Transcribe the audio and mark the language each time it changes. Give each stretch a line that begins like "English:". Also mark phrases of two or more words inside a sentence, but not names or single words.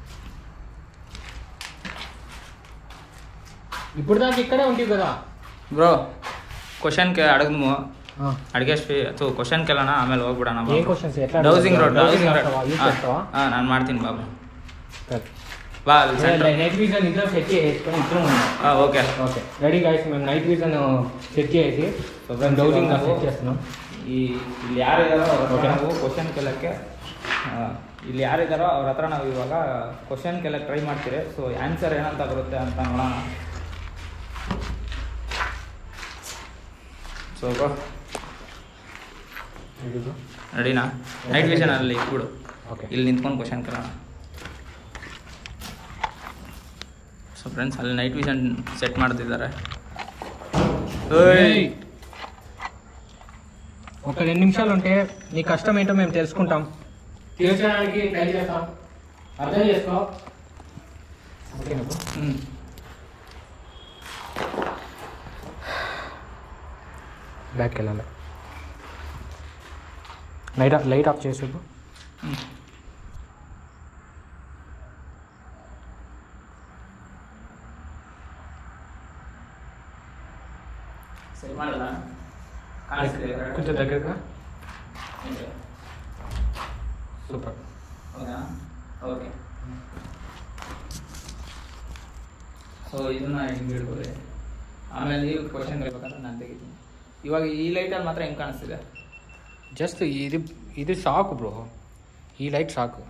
Telugu: ఇప్పుడు దాకా ఇక్కడే ఉంటాయి కదా
Kannada: ಬ್ರೋ. ಕ್ವಶನ್ಗೆ ಅಡಗದ್ಮು ಅಡುಗೆ ಅಥವಾ ಕ್ವಶನ್ ಕೇಳೋಣ, ಆಮೇಲೆ ಹೋಗ್ಬಿಡೋಣ.
English: dowsing rod, dowsing rod.
Kannada: ಹಾಂ, ನಾನು ಮಾಡ್ತೀನಿ ಬಾಬು. ಬಾ.
English: night vision
Telugu: ఇద్దరు సెట్ చేసుకొని ఇద్దరు ఓకే
English: Okay ready guys.
Telugu: మేము
English: night vision set
Telugu: చేసి
English: dowsing set
Telugu: చేస్తున్నాం.
Kannada: ಇಲ್ಲಿ ಯಾರಿದ್ದಾರೋ ಅವ್ರ ಹತ್ರ ನಾವು ಕ್ವಶನ್ ಕೇಳೋಕ್ಕೆ ಇಲ್ಲಿ ಯಾರಿದ್ದಾರೋ ಅವ್ರ ಹತ್ರ ನಾವು ಇವಾಗ ಕ್ವಶನ್ ಕೇಳಕ್ಕೆ ಟ್ರೈ ಮಾಡ್ತೀರಿ.
English: so answer
Kannada: ಏನಂತ ಬರುತ್ತೆ ಅಂತ ನೋಡೋಣ. ಸೊ ರೆಡಿನಾ?
English: night vision
Kannada: ಅಲ್ಲಿ ಇಟ್ಬಿಡು. ಇಲ್ಲಿ ನಿಂತ್ಕೊಂಡು ಕ್ವಶನ್ ಕೇಳೋಣ.
English: so friends,
Kannada: ಅಲ್ಲಿ
English: night vision set
Kannada: ಮಾಡ್ತಿದ್ದಾರೆ.
Telugu: ఒక 2 నిమిషాలు ఉంటే నీ కష్టం ఏంటో మేము తెలుసుకుంటాం, తీర్చడానికి ట్రై చేస్తాం. అర్థం చేసుకో. బ్యాక్కి వెళ్ళాలి.
English: light off
Telugu: చేసి కొంచెం దగ్గరగా.
Kannada: ಸೂಪರ್. ಹೌದಾ?
English: okay. so
Kannada: ಇದನ್ನ ಹಿಂಗೆ ಇಡ್ಬೋದು. ಆಮೇಲೆ ನೀವು ಕ್ವಶನ್ ಹೇಳ್ಬೇಕಂದ್ರೆ ನಾನು ತೆಗಿತೀನಿ. ಇವಾಗ ಈ ಲೈಟಲ್ಲಿ ಮಾತ್ರ ಹೆಂಗೆ ಕಾಣಿಸ್ತಿದೆ? ಜಸ್ಟ್ ಇದು ಸಾಕು ಬ್ರೋ, ಈ ಲೈಟ್ ಸಾಕು.